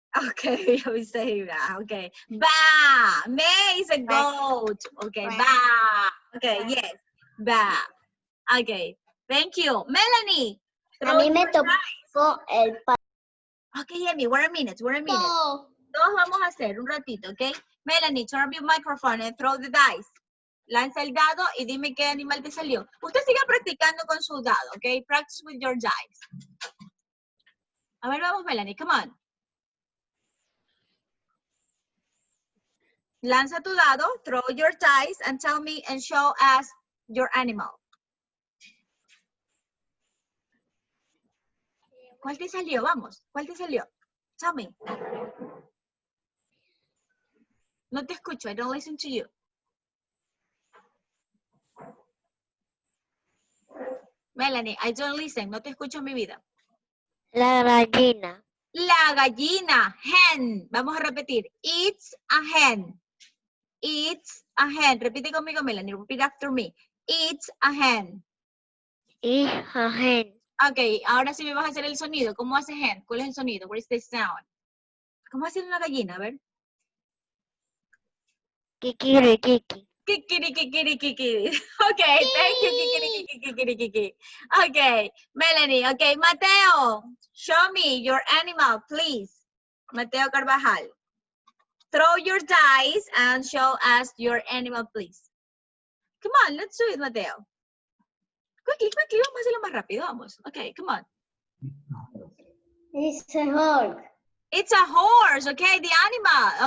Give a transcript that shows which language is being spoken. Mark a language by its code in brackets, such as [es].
[en] Okay, we say that. Okay. Ba. Me is a goat. Okay, ba. Okay, yes. Ba. Okay, thank you. Melanie. [es] A mí me tocó el pato. [en] Okay, Amy, we're a minute. [es] Todos vamos a hacer un ratito, [en] okay? Melanie, turn on your microphone and throw the dice. [es] Lanza el dado y dime qué animal te salió. Usted siga practicando con su dado, ¿ok? [en] Practice with your dice. [es] A ver, vamos, Melanie, [en] come on. [es] Lanza tu dado, [en] throw your dice, and tell me and show us your animal. [es] ¿Cuál te salió? Vamos, ¿cuál te salió? [en] Tell me. [es] No te escucho, [en] I don't listen to you. [es] Melanie, [en] I don't listen, [es] no te escucho en mi vida. La gallina. La gallina, hen. Vamos a repetir. [en] It's a hen. It's a hen. [es] Repite conmigo, [en] Melanie. Repeat after me. It's a hen. It's a hen. [es] Ok, ahora sí me vas a hacer el sonido. ¿Cómo hace hen? ¿Cuál es el sonido? [en] What is the sound? [es] ¿Cómo hace una gallina? A ver. Kikiri, kiki. Kikiri, kikiri, kikiri. Ok, thank you, kikiri, kikiri, kikirikiki. [en] Okay, Melanie. Okay, Mateo, show me your animal, please. Mateo Carvajal. Throw your dice and show us your animal, please. Come on, let's do it, Mateo. Quickly, quickly, [es] vamos a hacerlo más rápido, vamos. [en] Okay, come on. It's a horse. It's a horse, okay, the animal.